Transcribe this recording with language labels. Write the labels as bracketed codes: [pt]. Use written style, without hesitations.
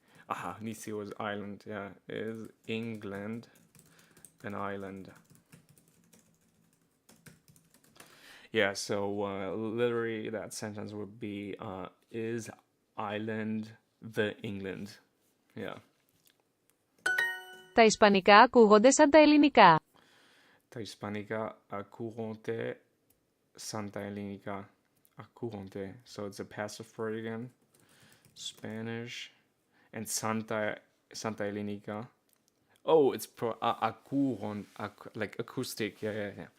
[en] Aha, Nisi was island, yeah. Is England an island? Yeah, so literally that sentence would be is island the England? Yeah. [el] Τα ισπανικά ακούγονται σαν τα ελληνικά. Τα Ισπανικά ακούγονται σαν τα ελληνικά. Ακούγονται. [en] So it's a passive word again. Spanish. And Santa Elinica. Oh, it's akuron, like acoustic. Yeah.